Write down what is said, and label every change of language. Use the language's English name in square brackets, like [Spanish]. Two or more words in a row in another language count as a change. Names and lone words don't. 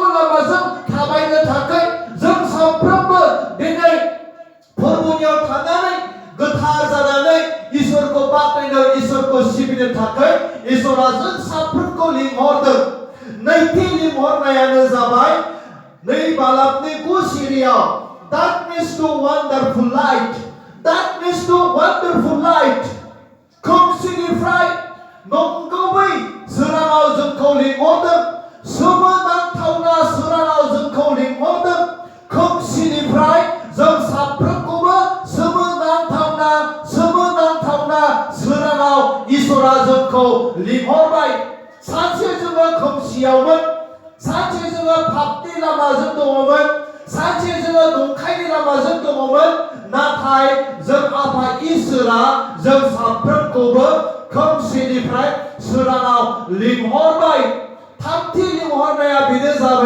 [Bodo] लामाजों थाबायनो थाखाय जों साफ्रोमबो दिनै फोरबोनियाव थानानै गोथार जानानै इसोरखौ बाख्नायनो इसोरखौ सिबिनो थाखाय इसोरा जों साफ्रोमखौ लिंहरदों नैथि लिंहरनायानो जाबाय नै बालाबनि 9 सिरियाव [English] darkness to wonderful light darkness to wonderful light [Bodo] खोमसिनिफ्राय नंगुबै सोराङाव जोंखौ लिंहरदों सोमोनांथावना सोराङाव जोंखौ लिंहरदों खोमसिनिफ्राय जों साफ्रोमखौबो सोमोनांथावना सोराङाव इसोरा जोंखौ लिंहरबाय सानसे जोङो खोमसियावमोन सानसे जोङो पापनि लामाजों दङमोन सानसे जोङो नंखायनि लामाजों दङमोन नाथाय जों आफा इसोरा जों साफ्रोमखौबो खोमसिनिफ्राय सोराङाव लिंहरबाय थामथि लिंहरनाया बेनो जाबाय